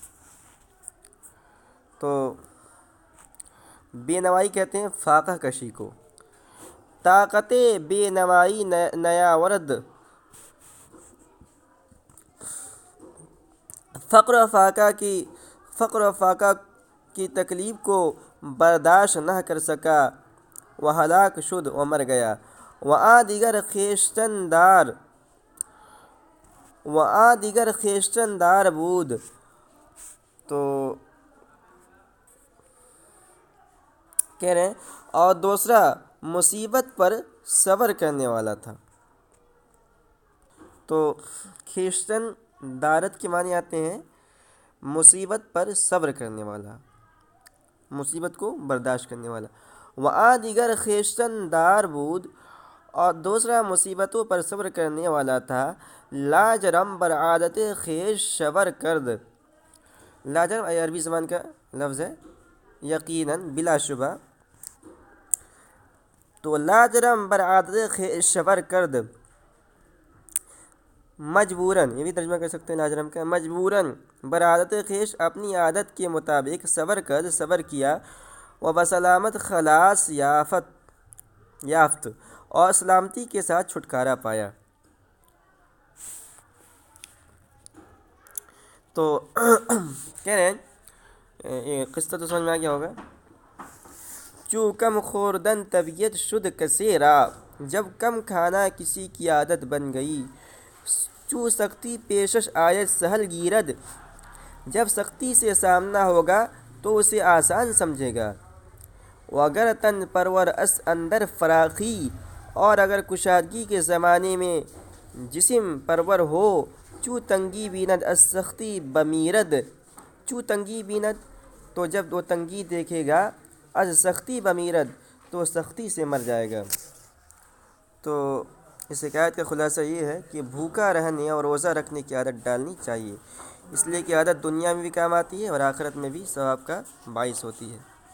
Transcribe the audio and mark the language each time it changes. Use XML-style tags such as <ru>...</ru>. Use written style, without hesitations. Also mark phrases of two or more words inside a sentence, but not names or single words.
<ur>تو بے نوائی کہتے ہیں فاقہ کشی کو،</ur> <fa>طاقت بے نوائی نیا ورد،</fa> <ur>فقر و فاقہ کی تکلیف کو برداشت نہ کر سکا، وہ</ur> <fa>ہلاک شد</fa> <ur>و مر گیا۔</ur> <fa>دیگر خویشتن دار بود۔</fa> <ur>تو کہہ رہے ہیں اور دوسرا مصیبت پر صبر کرنے والا تھا۔ تو خویشتن دارت کے معنی آتے ہیں مصیبت پر صبر کرنے والا، مصیبت کو برداشت کرنے والا۔</ur> <fa>دیگر خویشتن دار بود،</fa> <ur>اور دوسرا مصیبتوں پر صبر کرنے والا تھا۔</ur> <fa>لاجرم بر عادت خویش صبر کرد۔</fa> <ur>لاجرم عربی زبان کا لفظ ہے، یقیناً بلا شبہ۔</ur> <fa>تو لاجرم بر عادت خویش صبر کرد،</fa> <ur>مجبوراً، یہ بھی ترجمہ کر سکتے ہیں لاجرم کا، مجبوراً</ur> <fa>بر عادت خویش</fa> <ur>اپنی عادت کے مطابق</ur> <fa>صبر کرد،</fa> <ur>صبر کیا،</ur> <fa>و بسلامت خلاص یافت،</fa> <ur>اور سلامتی کے ساتھ چھٹکارا پایا۔ تو کہہ رہے ہیں یہ قصہ تو سمجھ میں آ گیا ہوگا۔</ur> <fa>چو کم خوردن طبیعت شد کثیرا،</fa> <ur>جب کم کھانا کسی کی عادت بن گئی۔</ur> <fa>چو سختی پیشش آیت سہل گیرد،</fa> <ur>جب سختی سے سامنا ہوگا تو اسے آسان سمجھے گا۔</ur> <fa>وگر تن پرور اس اندر فراخی،</fa> <ur>اور اگر کشادگی کے زمانے میں جسم پرور ہو۔</ur> <fa>چو تنگی بیند از سختی بمیرد، چو تنگی بیند</fa> <ur>تو جب وہ تنگی دیکھے گا،</ur> <fa>از سختی بمیرد</fa> <ur>تو سختی سے مر جائے گا۔ تو اس حکایت کا خلاصہ یہ ہے کہ بھوکا رہنے اور روزہ رکھنے کی عادت ڈالنی چاہیے، اس لیے کہ عادت دنیا میں بھی کام آتی ہے اور آخرت میں بھی ثواب کا باعث ہوتی ہے۔</ur>